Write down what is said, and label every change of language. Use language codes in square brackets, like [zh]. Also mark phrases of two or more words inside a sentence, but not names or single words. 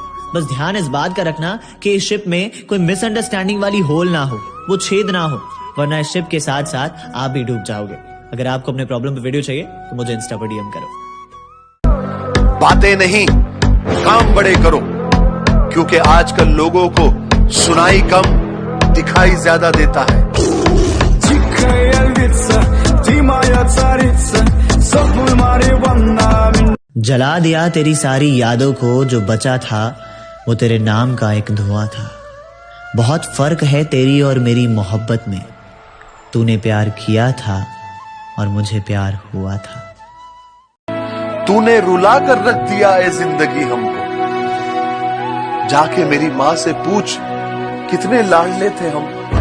[hi] बस ध्यान इस बात का रखना कि इस शिप में कोई मिसअंडरस्टैंडिंग वाली होल ना हो, वो छेद ना हो, वरना इस शिप के साथ साथ आप भी डूब जाओगे। अगर आपको अपने प्रॉब्लम पे वीडियो चाहिए तो मुझे इंस्टा पर डीएम करो। बातें नहीं काम बड़े करो, क्योंकि आजकल लोगों को सुनाई कम दिखाई ज्यादा देता है। [ru] Дикая львица, ты моя царица, сопли Мариванна меня... [hi] जला दिया तेरी सारी यादों को, जो बचा था वो तेरे नाम का एक धुआं था। बहुत फर्क है तेरी और मेरी मोहब्बत में, तूने प्यार किया था और मुझे प्यार हुआ था। तूने रुला कर रख दिया है जिंदगी हमको, जाके मेरी माँ से पूछ कितने लाडले थे हम।